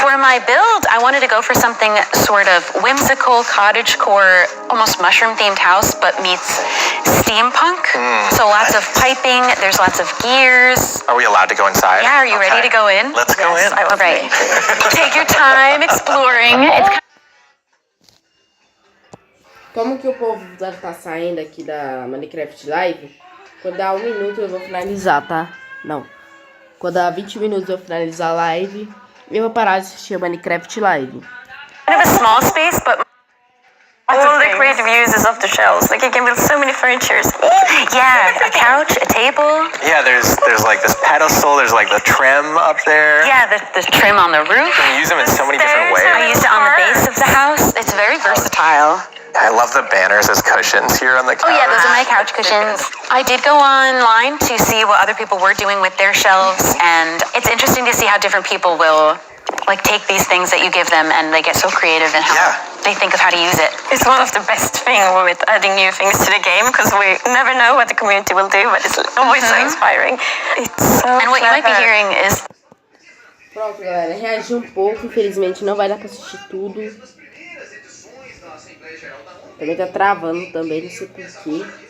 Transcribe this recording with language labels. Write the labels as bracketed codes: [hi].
[en] For my build, I wanted to go for something sort of whimsical, cottagecore, almost mushroom-themed house, but meets steampunk. So lots of piping, there's lots of gears. Are we allowed to go inside? Yeah, are you ready to go in? Let's go in. All right. Take your time exploring. It's [pt] Como que o povo deve estar saindo aqui da Minecraft Live? Quando dá 1 minuto eu vou finalizar, tá? Não. Quando dá 20 minutos eu finalizar a live, eu vou parar de assistir a Minecraft Live. [en] Kind of a small space, but all the creative uses of the shelves. Like you can build so many furnitures. Yeah, a couch, a table. Yeah, there's like this pedestal, there's like the trim up there. Yeah, the trim on the roof. You can use them in so many different ways. I used it on the base of the house. It's very versatile. I love the banners as cushions here on the couch. Oh yeah, those are my couch cushions. I did go online to see what other people were doing with their shelves, and it's interesting to see how different people will like take these things that you give them and they get so creative in how they think of how to use it. It's one of the best things with adding new things to the game because we never know what the community will do, but it's always so inspiring. It's so And what you might be hearing is... [pt] Pronto, galera, reagi um pouco, infelizmente não vai dar pra assistir tudo. Também tá travando também, não sei porquê.